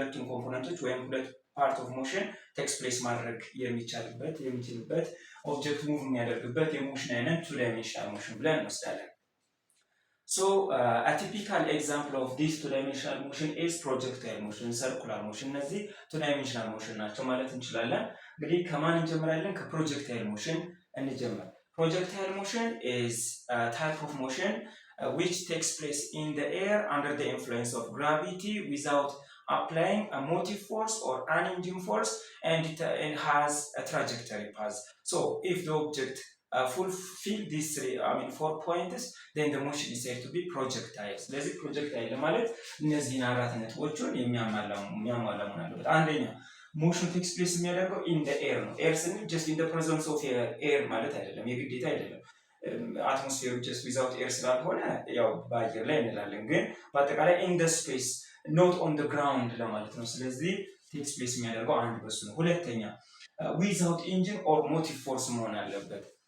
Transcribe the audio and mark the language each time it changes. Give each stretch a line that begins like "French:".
Amharic: ኮምፖነንቶች ወይም ሁለት part of motion takes place ማድረግ የሚችልበት ኦብጀክት ሙቭ የሚያደርግበት የሞሽን አይነት two dimensional motion ብለን እንወስዳለን።
English: So a typical example of this two dimensional motion is projectile motion, circular motion.
Amharic: እነዚህ two dimensional motion ናቸው ማለት እንችላለን። እንግዲህ ከማን እንጀምራለን? ከፕሮጀክታይል ሞሽን እንጀምር።
English: Projectile motion is a type of motion which takes place in the air under the influence of gravity without applying a motive force or an engine force and it has a trajectory path. So if the object fulfill these four points then the motion is said to be projectile.
Amharic: ስለዚህ projectile ማለት እነዚህን አራት ነጥቦችን የሚያሟላ መሆን አለበት። አንደኛ motion takes place የሚያደርገው in the air ነው። air ስንል
English: just in the presence of air
Amharic: ማለት አይደለም፣ የግዴታ አይደለም። አትሞስፌሩ just without air ስላልሆነ ያው በአየር ላይ እንላለን፣ ግን በአጠቃላይ
English: in the space not on the ground
Amharic: ለማለት ነው። ስለዚህ takes place የሚያደርገው አንድ በሱ ነው። ሁለተኛ
English: without engine or motive force
Amharic: መሆን አለበት።